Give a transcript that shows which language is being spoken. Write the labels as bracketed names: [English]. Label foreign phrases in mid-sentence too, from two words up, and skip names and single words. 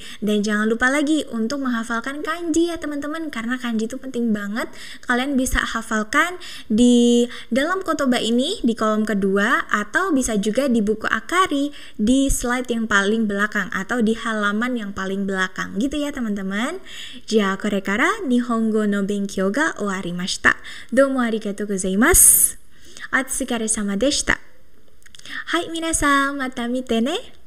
[Indonesian] Dan jangan lupa lagi untuk menghafalkan kanji ya teman-teman, karena kanji itu penting banget. Kalian bisa hafalkan di dalam kotoba ini di kolom kedua, atau bisa juga di buku Akari di slide yang paling belakang atau di halaman yang paling belakang gitu ya teman-teman. [Japanese] じゃ、これから日本語の勉強が終わりました. どうもありがとうございます。お疲れ様でした. はい皆さん, また見てね.